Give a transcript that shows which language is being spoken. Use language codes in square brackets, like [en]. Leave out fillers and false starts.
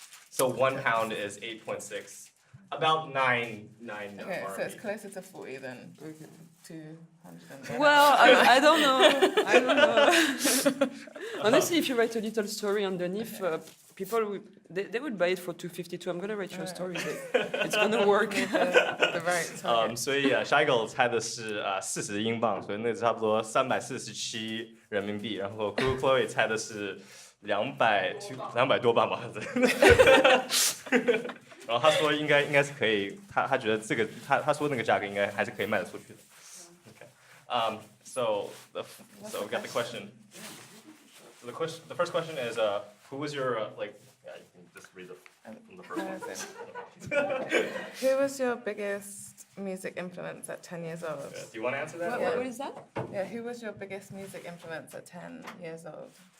[en] So 1 pound is 8.6. About 9 okay, so it's RMB. closer to 40 than Okay. 200. Well, I don't know. I don't know. Honestly, if you write a little story underneath, people would, they would buy it for 252. I'm gonna write you a story. It's gonna work. the right target. [zh] 所以SHYGIRL 猜的是40英镑，所以那差不多347人民币。然后 Coucou Chloe 猜的是200多磅吧。然后他说应该是可以，他觉得这个他说那个价格应该还是可以卖得出去的。 [en] Okay. So we got the question. So the first question is who was your yeah, you can just read it from the first one. Who was your biggest music influence at 10 years old? Do you want to answer that? What is that? Yeah, who was your biggest music influence at 10 years old?